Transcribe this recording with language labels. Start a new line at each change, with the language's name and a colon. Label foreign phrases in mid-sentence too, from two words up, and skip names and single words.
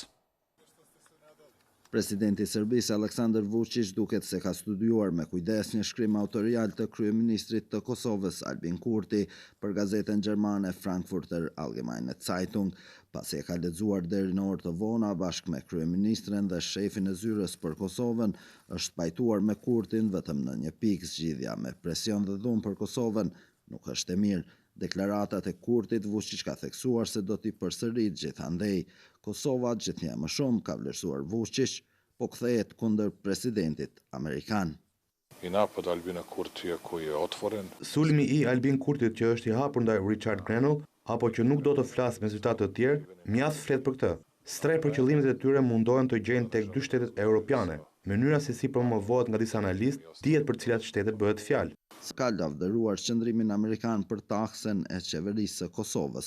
Albanian: Presidenti i Serbisë, Aleksandar Vučić, duket se ka studiuar me kujdes një shkrim autorial të kryeministrit të Kosovës, Albin Kurti, për gazetën gjermane Frankfurter Allgemeine Zeitung, pasi e ka lexuar deri në orë të vona bashkë me kryeministren dhe shefin e zyrës për Kosovën, është pajtuar me Kurtin vetëm në një pikë: zgjidhja me presion dhe dhunë për Kosovën nuk është e mirë. Deklaratat e Kurtit, Vučić ka theksuar se do t'i përsërit gjithandej. Kosova gjithnjë më shumë, ka vlerësuar Vučić, po kthehet kundër presidentit amerikan.
Serbian: I napad Albina Kurtija koji je otvoren.
Albanian: Sulmi i Albin Kurtit që është i hapur ndaj Richard Grenell, apo që nuk do të flasë me zyrtar të tjerë, mjaft flet për këtë. Strej për qëllimet e tyre mundohen të gjejnë tek dy shtetet europiane. Mënyra se si promovohet nga disa analistë dihet për cilat shtete bëhet fjalë. Ka lavdëruar qëndrimin amerikan për taksën e qeverisë së Kosovës.